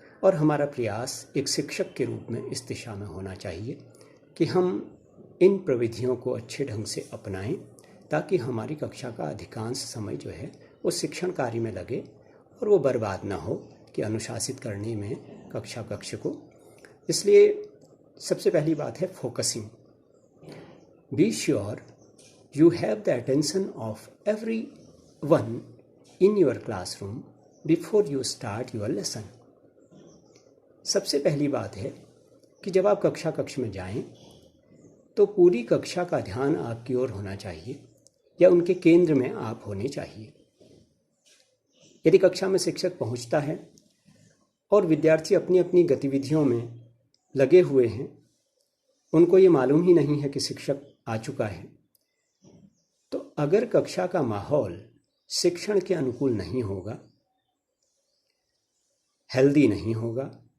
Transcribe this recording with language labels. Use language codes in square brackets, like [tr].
[hi] और हमारा प्रयास एक शिक्षक के रूप में इस दिशा में होना चाहिए कि हम इन प्रविधियों को अच्छे ढंग से अपनाएं ताकि हमारी कक्षा का अधिकांश समय जो है वो शिक्षण कार्य में लगे और वो बर्बाद ना हो कि अनुशासित करने में कक्षा कक्ष को। इसलिए सबसे पहली बात है focusing. [en] Be sure you have the attention of everyone in your classroom before you start your lesson। [hi] सबसे पहली बात है कि जब आप कक्षा कक्ष में जाएं तो पूरी कक्षा का ध्यान आपकी ओर होना चाहिए या उनके केंद्र में आप होने चाहिए। यदि कक्षा में शिक्षक पहुंचता है और विद्यार्थी अपनी अपनी गतिविधियों में लगे हुए हैं, उनको ये मालूम ही नहीं है कि शिक्षक आ चुका है, तो अगर कक्षा का माहौल शिक्षण के अनुकूल नहीं होगा, हेल्दी नहीं होगा